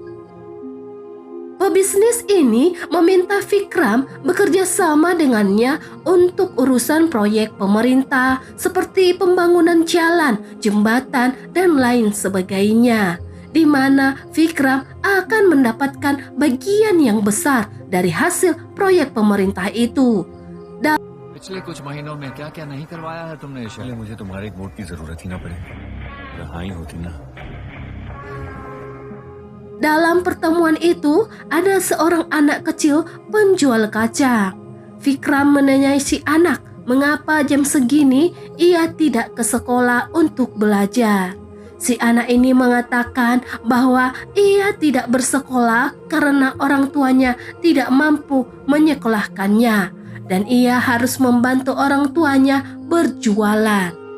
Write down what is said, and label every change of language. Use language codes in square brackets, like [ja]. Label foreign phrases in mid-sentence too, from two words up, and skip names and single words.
[id] Pebisnis ini meminta Vikram bekerja sama dengannya untuk urusan proyek pemerintah seperti pembangunan jalan, jembatan, dan lain sebagainya, di mana Vikram akan mendapatkan bagian yang besar dari hasil proyek pemerintah itu. [hi] पिछले कुछ महीनों में क्या-क्या नहीं करवाया है तुमने ईशा? मुझे तुम्हारे एक वोट की जरूरत ही ना पड़े। हाँ ही होती ना। [id] Dalam pertemuan itu, ada seorang anak kecil penjual kacang. Vikram menanyai si anak, mengapa jam segini ia tidak ke sekolah untuk belajar. Si anak ini mengatakan bahwa ia tidak bersekolah karena orang tuanya tidak mampu menyekolahkannya, dan ia harus membantu orang tuanya berjualan.